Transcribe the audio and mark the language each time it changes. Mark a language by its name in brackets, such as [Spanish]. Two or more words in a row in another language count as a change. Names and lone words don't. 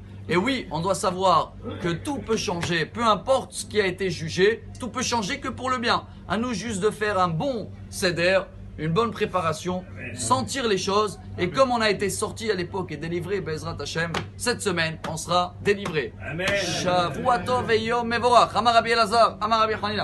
[French] Et oui, on doit savoir que tout peut changer. Peu importe ce qui a été jugé, tout peut changer que pour le bien. À nous juste de faire un bon seder, une bonne préparation, sentir les choses. Et comme on a été sorti à l'époque et délivré, [Hebrew] בעזרת השם, [French] cette semaine, on sera délivré. Amen. [Hebrew] שבוע טוב ויום מבורך. אמר רבי אלעזר, אמר רבי חנינא.